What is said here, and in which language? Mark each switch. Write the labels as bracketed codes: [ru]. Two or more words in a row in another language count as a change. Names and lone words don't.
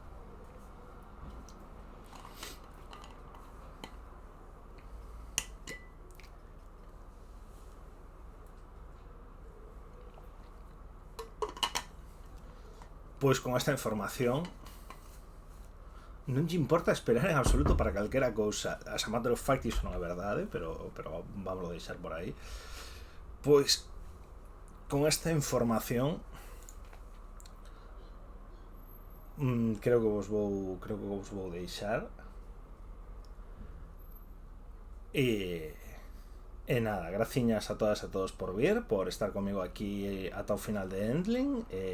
[gl] Pois con esta información non lle importa esperar en absoluto para calquera cousa. [en] As a matter of fact [gl] iso non é verdade, pero vamos a deixar por aí. Pois con esta información creo que vos vou deixar. E nada, graciñas a todas e a todos por vir, por estar comigo aquí ata o final de Endling.